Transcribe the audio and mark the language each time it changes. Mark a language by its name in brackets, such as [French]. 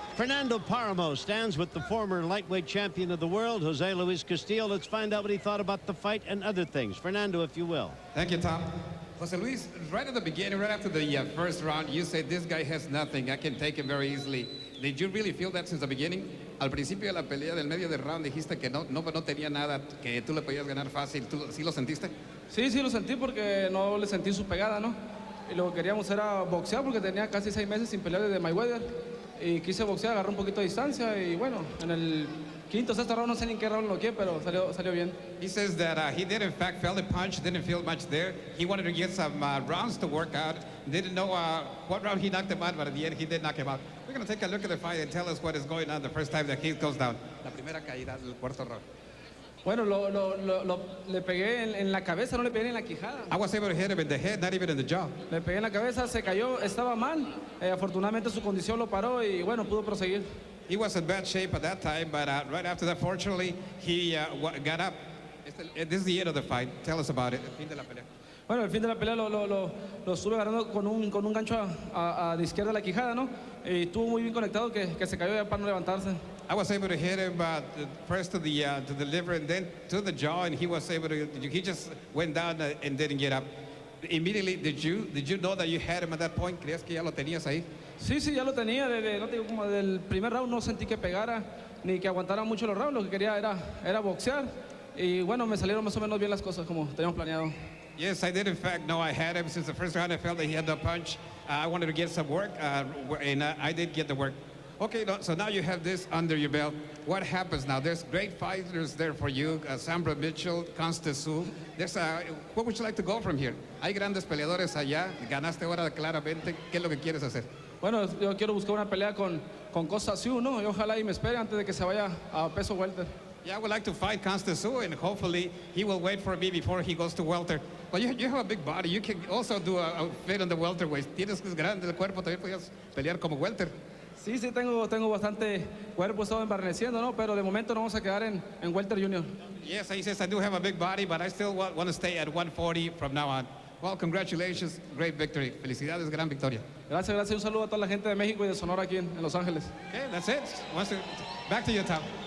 [English] Fernando Paramo stands with the former lightweight champion of the world, Jose Luis Castillo. Let's find out what he thought about the fight and other things. Fernando, if you will. Thank you, Tom. Jose Luis, right at the beginning, right after the first round, you said this guy has nothing. I can take him very easily. Did you really feel that since the beginning? [Spanish] Al principio de la pelea del medio del round dijiste que no tenía nada, que tú le podías ganar fácil. ¿Tú sí lo sentiste? Sí, sí lo sentí porque no le sentí su pegada, ¿no? Y lo que queríamos era boxear porque tenía casi 6 meses sin pelear desde Mayweather. Y quise boxear, agarré un poquito de distancia y bueno, en el quinto, sexto round, no sé ni en qué round lo qué, pero salió bien. [English] He says that he did in fact feel the punch, didn't feel much there. He wanted to get some rounds to work out. Didn't know what round he knocked him out, but at the end he did knock him out. We're going to take a look at the fight and tell us what is going on the first time that he goes down. [Spanish] La primera caída del cuarto round. Bueno, le pegué en la cabeza, no le pegué en la quijada. [English] I was able to hit him in the head, not even in the jaw. [Spanish] Le pegué en la cabeza, se cayó, estaba mal. Afortunadamente su condición lo paró y bueno, pudo proseguir. [English] He was in bad shape at that time, but right after that, fortunately, he got up. This is the end of the fight. Tell us about it. [Spanish] El fin de la pelea. Bueno, el fin de la pelea lo estuve agarrando con un gancho a de izquierda de la quijada, ¿no? Y estuvo muy bien conectado que se cayó ya para no levantarse. [English] I was able to hit him first to the liver and then to the jaw, and he was able to. He just went down and didn't get up. Immediately, did you know that you had him at that point? [Spanish] ¿Creías que ya lo tenías ahí? Sí, ya lo tenía. No te digo, como del primer round no sentí que pegara ni que aguantara mucho los rounds. Lo que quería era boxear. Y bueno, me salieron más o menos bien las cosas como teníamos planeado. [English] Yes, I did in fact know I had him since the first round. I felt that he had the punch. I wanted to get some work, and I did get the work. Okay, so now you have this under your belt. What happens now? There's great fighters there for you. Sambra Mitchell, Castillo. What would you like to go from here? [Spanish] Hay grandes peleadores allá. Ganaste ahora claramente. ¿Qué es lo que quieres hacer? Bueno, yo quiero buscar una pelea con Castillo, ¿no? Y ojalá y me espere antes de que se vaya a peso welter. [English] Yeah, I would like to fight Castillo, and hopefully he will wait for me before he goes to welter. But you have a big body. You can also do a fit on the welterweight. [Spanish] Tienes grande el cuerpo, también podías pelear como welter. Sí, tengo bastante cuerpo, estado embarneciendo, ¿no? Pero de momento nos vamos a quedar en welter junior. [English] Yes, he says I do have a big body, but I still want to stay at 140 from now on. Well, congratulations, great victory. [Spanish] Felicidades, gran victoria. Gracias. Un saludo a toda la gente de México y de Sonora aquí en Los Ángeles. [English] Okay, that's it. Back to you, Tom.